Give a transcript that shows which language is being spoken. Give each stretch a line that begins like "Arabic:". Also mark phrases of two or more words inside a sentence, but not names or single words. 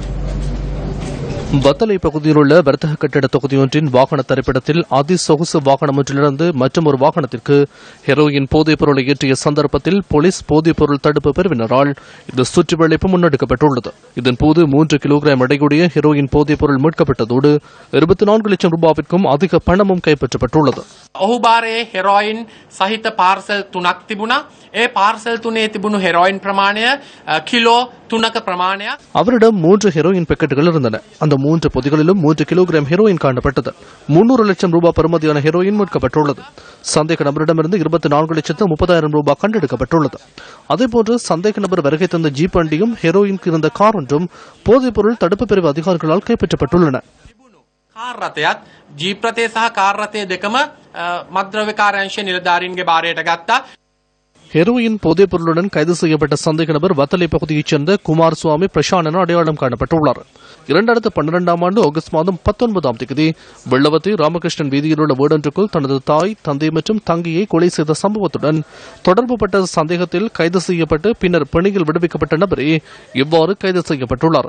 Tamil: வத்தளை பகுதியில் உள்ள வர்த்தக கட்டிட தொகுதியொன்றின் வாகன தரிப்பிடத்தில் அதிசொகுசு வாகனம் ஒன்றிலிருந்து மற்றும் ஒரு வாகனத்திற்கு ஹெரோயின் போதைப் பொருளை ஏற்றிய சந்தர்ப்பத்தில் போலீஸ் போதைப் பொருள் தடுப்பு பிரிவினரால் இந்த சுற்றி வளைப்பு முன்னெடுக்கப்பட்டுள்ளது. இதன்போது 3 கிலோகிராம் எடையுடைய ஹெரோயின் போதைப் பொருள் மீட்கப்பட்டதோடு 24 லட்சம் ரூபாவிற்கும் அதிக பணமும் கைப்பற்றப்பட்டுள்ளது.
Sinhala: ඔහු බාරයේ හෙරොයින් සහිත පාර්සල් 3ක් තිබුණා. ඒ පාර්සල් 3 තිබුණු හෙරොයින් ප්‍රමාණය කිලෝ 3ක ප්‍රමාණයක්.
Tamil: அவரிடம் 3 ஹெரோயின் பாக்கெட்டுகள் இருந்தன. அந்த 3 பொதிகளிலும் 3 கிலோகிராம் ஹெரோயின் காணப்பட்டது. 300 லட்சம் ரூபாய் பெறுமதியான ஹெரோயின் மீட்கப்பட்டுள்ளது. சந்தேக நபரிடமிருந்து 24 லட்சத்து 30,000 ரூபாய் கண்டெடுக்கப்பட்டுள்ளது. அதேபோன்று சந்தேக நபர் வருகை தந்த ஜீப் வண்டியும் ஹெரோயினுக்கு இருந்த கார் ஒன்றும் போதைப் பொருள் தடுப்பு பிரிவு அதிகாரிகளால் கைப்பற்றப்பட்டுள்ளன.
Sinhala: කාර් රථයත් ජීප් රථය සහ කාර් රථය දෙකම මත්ද්‍රව්‍ය කාර්යාංශ නිලධාරීන්ගේ භාරයට ගත්තා.
Tamil: ஹெரோயின் போதைப் பொருளுடன் கைது செய்யப்பட்ட சந்தேக நபர் வத்தளை பகுதியைச் சேர்ந்த குமார் சுவாமி பிரசாந்த் என அடையாளம் காணப்பட்டுள்ளார். 2012ஆம் ஆண்டு ஆகஸ்ட் மாதம் 19ஆம் தேதி வெள்ளவத்தி ராமகிருஷ்ணன் வீதியில் உள்ள வீடொன்றுக்குள் தனது தாய், தந்தை மற்றும் தங்கையை கொலை செய்த சம்பவத்துடன் தொடர்புபட்ட சந்தேகத்தில் கைது செய்யப்பட்டு பின்னர் பிணையில் விடுவிக்கப்பட்ட நபரே இவ்வாறு கைது செய்யப்பட்டுள்ளார்.